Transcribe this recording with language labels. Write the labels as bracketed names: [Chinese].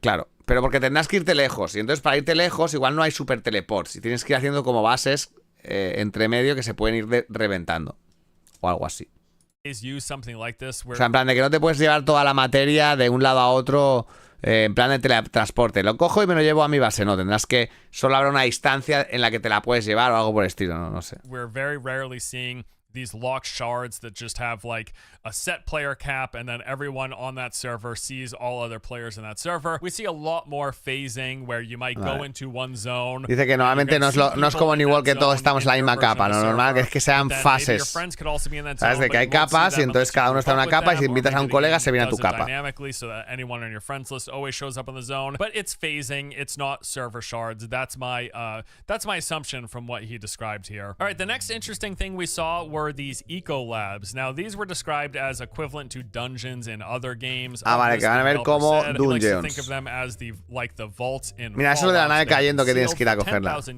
[Spanish] Claro, pero porque tendrás que irte lejos. Y entonces para irte lejos igual no hay super teleports. Y tienes que ir haciendo como bases entre medio que se pueden ir reventando. O algo así. [English] Use something like this where... [Spanish] O sea, en plan de que no te puedes llevar toda la materia de un lado a otro en plan de teletransporte. Lo cojo y me lo llevo a mi base. No, tendrás que... Solo habrá una distancia en la que te la puedes llevar o algo por el estilo, no sé. [English] We're very rarely seeing these locked shards that just have like a set player cap and then everyone on that server sees all other players in that server. We see a lot more phasing where you might go into one zone. [Spanish] Dice que normalmente no es como en igual que todos estamos en la misma capa. Lo normal es que sean fases. ¿Sabes? De que hay capas y entonces cada uno está en una capa y si invitas a un colega se viene a tu capa. [English] So that anyone on your friends list always shows up in the zone. But it's phasing, it's not server shards. That's my assumption from what he described here. All right, the next interesting thing we saw were these eco labs. Now these were described as equivalent to dungeons in other games. [Spanish] Vale, que van a ver como dungeons. [English] Think of them as the vaults in [Spanish] Mira, eso de la nave cayendo que tienes que ir a cogerla.